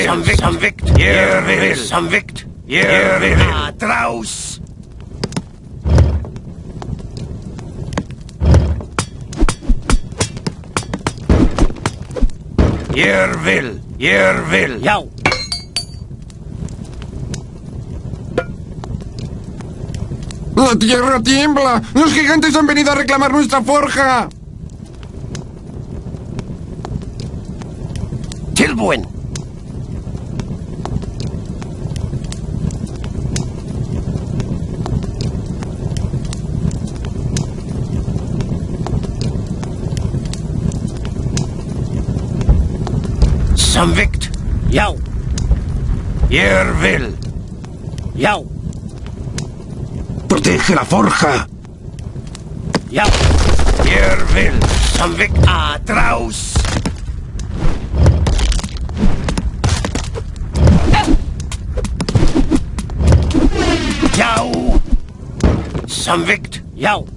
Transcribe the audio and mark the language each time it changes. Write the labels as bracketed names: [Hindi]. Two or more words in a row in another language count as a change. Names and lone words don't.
[Icelandic] Samþykkt. Ég vil. Samþykkt. Ég vil. [Spanish] Atrás. [Icelandic] Ég vil. Ég vil. Já. [Spanish] ¡La tierra tiembla! ¡Los gigantes han venido a reclamar nuestra forja! [Icelandic] Tilbúin. Samþykkt. Já. Ég vil. Já. [Spanish] Protege la forja. [Icelandic] Já. Ég vil. Samþykkt. Atrás. Já. Samþykkt. Já.